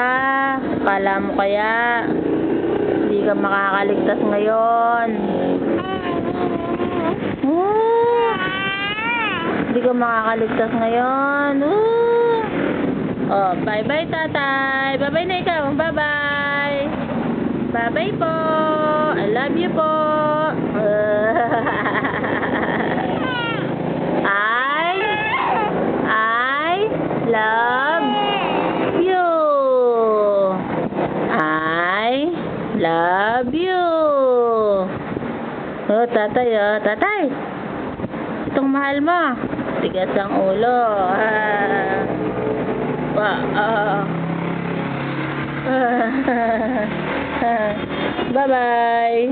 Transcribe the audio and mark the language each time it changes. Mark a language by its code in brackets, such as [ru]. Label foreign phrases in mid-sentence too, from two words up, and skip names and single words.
[tl] Kala mo kaya hindi ka makakaligtas ngayon. Hindi ka makakaligtas ngayon. Oh, bye-bye tatay. Bye-bye na ikaw. [en] Bye-bye. Bye-bye po. I love you po. I love you. I love you. [tl] Oh, tatay, oh. Tatay. Itong mahal mo. Tigas ang ulo. Bye-bye.